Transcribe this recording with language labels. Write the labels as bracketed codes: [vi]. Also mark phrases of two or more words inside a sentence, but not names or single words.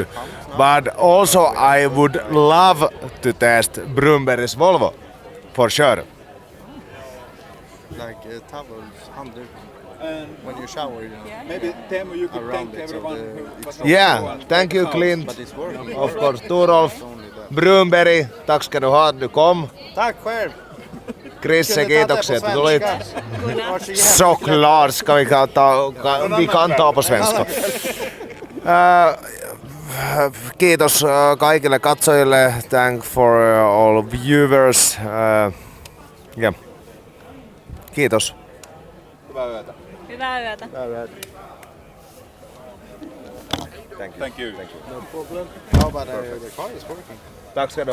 [en] But also I would love to test Brunberg's Volvo, for sure. Like towels under when you shower, you know. Maybe Teemu, you could Around thank it, so everyone the- who was Yeah, thank you Clint, But it's working. of course [sv] Turolf, Brunberg, tack ska du ha att du kom. Tack själv! [fi] Krisse, kiitoksia että tulit. [sv] Såklart ska vi kan ta på svenska. [fi] Kiitos kaikille katsojille. [en] Thank for all viewers. Yeah. [fi] Kiitos. Hyvää yötä. Hyvää yötä. [en] Thank you. How about the car is working? [sv] Tack ska du ha.